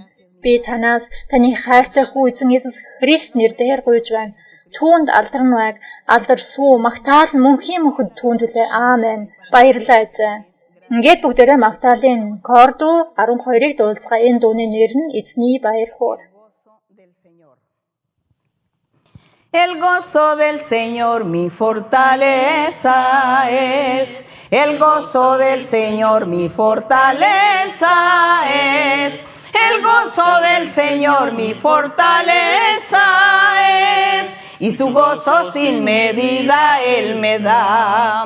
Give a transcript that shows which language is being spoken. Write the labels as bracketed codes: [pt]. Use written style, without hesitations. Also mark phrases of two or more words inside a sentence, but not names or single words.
[mn] Би танаас таны хайртай хүү эзэн Есүс Христ нэрээр гуйж байна. Түүнд алдарн байг, алдар сүү, магтаал мөнхийн мөхөд түүнд билээ. Аамен. Баярлалаа эзэн. Ингээд бүгдээрээ магтаалын кордо 12-ыг дуулцгаа. Энэ дууны нэр нь эзний баяр хөөр. [es] El gozo del Señor mi fortaleza es, el gozo del Señor mi fortaleza es, el gozo del Señor mi fortaleza es, y su gozo sin medida Él me da.